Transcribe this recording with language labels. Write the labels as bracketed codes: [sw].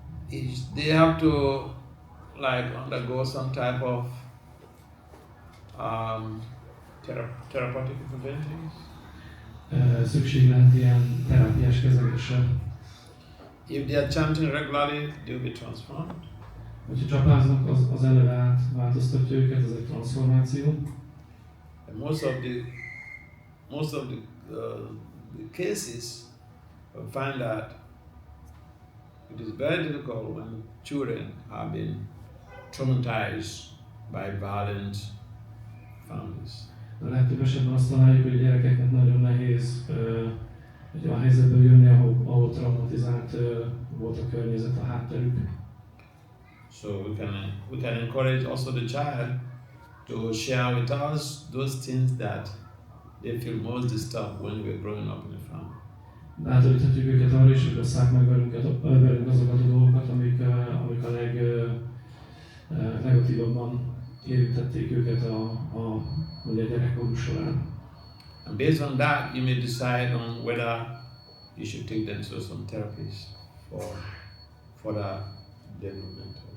[en] They have to undergo some type of therapeutic interventions. [hu] Szükség lehet ilyen terápiás kezelésre. [en] If they are chanting regularly, they will be transformed. [hu] Hogyha csapáznak, az eleve változtatja őket, ez egy transformáció. [en] And most of the cases find that it is very difficult when children have been traumatized by violent families. [hu] A legtöbb esetben azt találjuk, hogy a gyerekeknek nagyon nehéz egy olyan helyzetből jönni, ahol traumatizált volt a környezet, a hátterük. [en] So we can encourage also the child to share with us those things that they feel most disturbed when we were growing up in a family. [hu] Bátoríthatjuk őket arra is, hogy osszák meg velünk azokat a dolgokat, amik a legnegatívabban érintették őket a gyerekkoruk során. [en] And based on that, you may decide on whether you should take them to some therapies for the development.